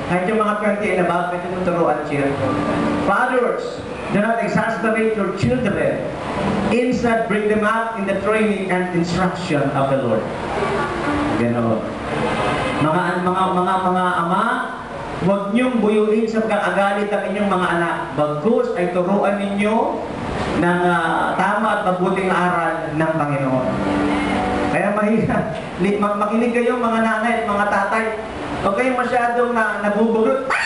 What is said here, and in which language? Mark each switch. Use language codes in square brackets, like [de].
[tl] Kahit yung mga 20 and above, pwede mo turuan siya. [en] Fathers, do not exasperate your children. Instead, bring them up in the training and instruction of the Lord. [tl] Gano'n. Mga ama, huwag niyong buyuin sa pag-aagalit ang inyong mga anak. Bagkus ay turuan ninyo ng tama at mabuting aral ng Panginoon. Kaya mahirap. Makinig kayo mga nanay at mga tatay. Huwag kayong masyadong nabubugot.